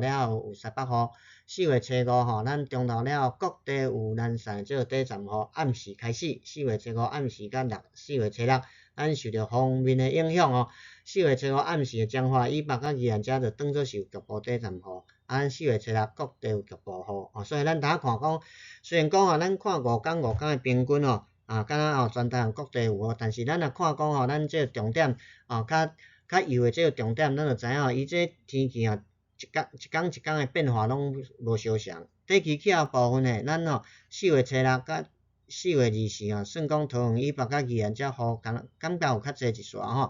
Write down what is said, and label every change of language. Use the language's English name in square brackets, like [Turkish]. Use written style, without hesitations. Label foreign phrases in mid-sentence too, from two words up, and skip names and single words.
[Min Nan Chinese] 了有西北雨4月初5咱中昼了各地有零散的这个短暂雨暗时开始4 月初5暗时甲4月初6咱受到锋面的影响4月初5暗时彰化以北甲宜兰遮就当作是有局部短暂雨咱4月初6各地有局部雨所以咱大家看讲，虽然讲咱看5天的平均敢若全台湾各地有哦，但是咱若看讲吼，咱即个重点较幼诶即个重点，咱就知影吼，伊即天气吼，一工诶变化拢无相像。短期气候部分诶，咱吼4月初6甲4月24吼，算讲桃园以北甲宜兰遮雨感觉有较济一撮吼。